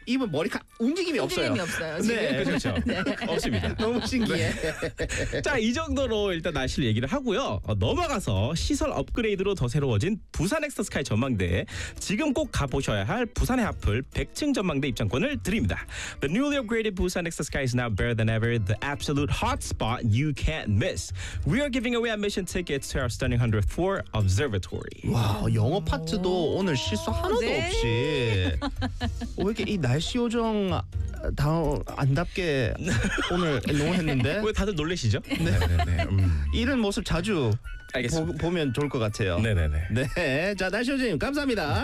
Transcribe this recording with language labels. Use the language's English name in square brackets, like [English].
[Korean] 이번 머리카 움직임이 없어요. 움직임이 없어요. 지금. 네, 그렇죠. 네. 없습니다. 너무 신기해. 자, 이 정도로 일단 날씨를 얘기를 하고요. 넘어가서 시설 업그레이드로 더 새로워진 부산 엑스터스카이 전망대. 지금 꼭 가보셔야 할 부산의 핫플 100층 전망대 입장권을 드립니다. [English] The newly upgraded Busan Exosky is now better than ever. The absolute hot spot you can't miss. We are giving away admission tickets to our stunning 104 observatory. [Korean] 와, 영어 파트도 오늘 실수 하나도 없이. 왜 이렇게 이 날씨 요정 다 안답게 오늘 너무 했는데 왜 다들 놀래시죠? 네. 네네네. 이런 모습 자주 알겠습니다. 보면 좋을 것 같아요. 네네네. 네, 자 날씨 요정님 감사합니다.